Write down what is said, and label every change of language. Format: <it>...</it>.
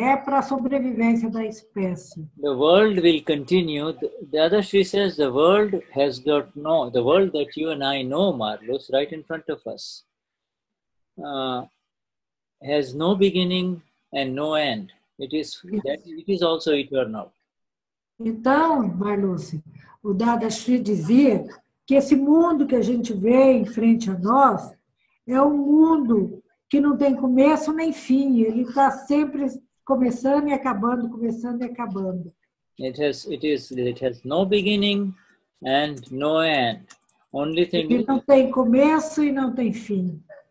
<pt>É para a sobrevivência da espécie.</pt> <en>The world will continue. The other she says the world has got no. The world that you and I know, Marluz, right in front of us, has no beginning and no end. It is also eternal.</en> <pt>Então, Marluz, o Dadashri dizia que esse mundo que a gente vê em frente a nós é um mundo que não tem começo nem fim. Ele está sempre começando e acabando, começando e acabando.</pt> <en>It has no beginning and no end. Only thing.</en> <pt>Ele não tem começo e não tem fim.</pt>